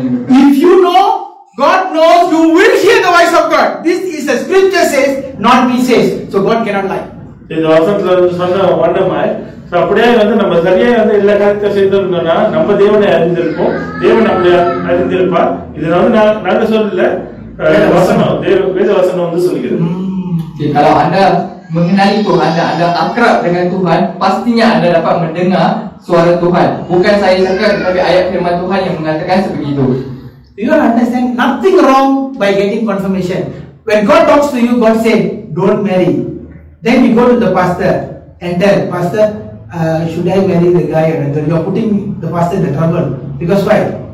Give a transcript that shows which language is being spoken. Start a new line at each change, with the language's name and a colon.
English: If you know, God knows, you will hear the voice of God. This is a scripture says, not me says. So God cannot lie.
Tamil: இந்த வசனத்துல சொன்ன வண்ணமாய் அப்படியே நம்ம சரியா எல்லா காரியத்தை செய்தோம்னா நம்ம தேவனை அறிந்திருப்போம், தேவன் நம்மளை அறிந்திருப்பார். இதுல நாங்க சொல்லல, வசனம் வேத வசனம் சொல்லுகிறது.
Malay: Kalau anda mengenali Tuhan dan anda akrab dengan Tuhan, pastinya anda dapat mendengar suara Tuhan. Bukan saya cakap, tetapi ayat firman Tuhan yang mengatakan sebegitu.
English: You don't understand, nothing wrong by getting confirmation. When God talks to you, God said, don't marry. Then you go to the pastor and tell, Pastor, should I marry the guy or the girl? You are putting the pastor in the trouble. Because why?